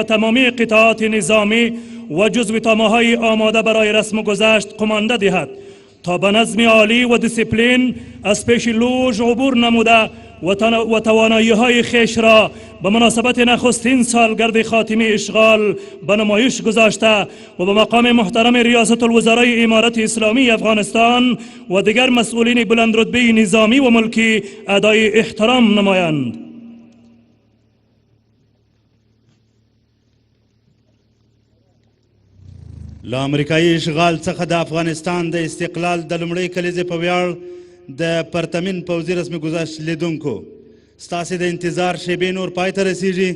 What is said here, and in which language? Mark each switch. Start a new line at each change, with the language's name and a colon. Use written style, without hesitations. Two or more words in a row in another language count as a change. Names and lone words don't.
Persian: تمامی قطعات نظامی و جزویتنامه‌های آماده برای رسم گذشت قمانده دهد تا به نظم عالی و دیسیپلین از پیش لوژ عبور نموده و توانایی‌های خویش را به مناسبت نخستین سالگرد خاتمه اشغال به نمایش گذاشته و به مقام محترم ریاست الوزرای امارت اسلامی افغانستان و دیگر مسئولین بلندرتبه نظامی و ملکی ادای احترام نمایند.
Pashto: له امریکایي اشغال څخه د افغانستان د استقلال د لومړۍ کلیزې په ویاړ د پرتمین پوځي رسمي گذشت لیدونکو، ستاسې د انتظار شیبې نور پای ته رسیږي.